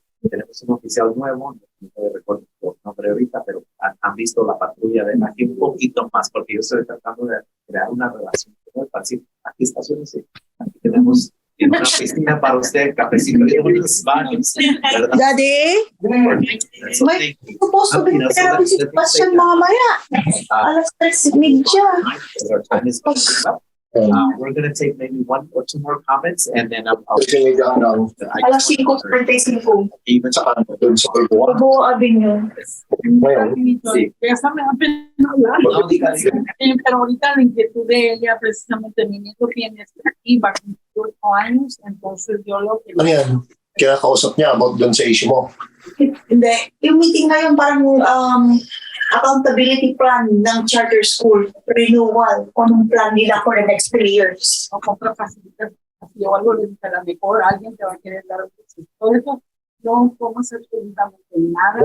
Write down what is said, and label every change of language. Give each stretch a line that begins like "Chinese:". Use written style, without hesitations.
Spanish: Tenemos un oficial nuevo, no puedo recordar el nombre ahorita, pero han visto la patrulla de aquí un poquito más, porque yo estoy tratando de crear una relación con él. Aquí estaciones, aquí tenemos una piscina para usted, cafecito y unos baños, ¿verdad?
English: Daddy, may supposed to be therapy session
Filipino: mamaya. Alas 3:30.
English: Our time is up. We're going to take maybe 1 or 2 more comments, and then I'll
Filipino: Alas 5:35.
English: even Buo Avenue.
Spanish: sí. Esa me da pena hablar. No, diga. Pero ahorita la inquietud de ella, precisamente mi nieto tiene aquí, va a cumplir 8 años, entonces yo lo que
Filipino: Ano yan? Kaya kausap niya about doon sa issue mo. Hindi. Yung meeting ngayon parang accountability plan ng charter school, renewal, kung anong plan nila
English: for the next 3 years.
Spanish: no compra facilitas o algo, le dije, a lo mejor alguien te va a querer dar un beso. Todo eso no podemos hacer absolutamente nada.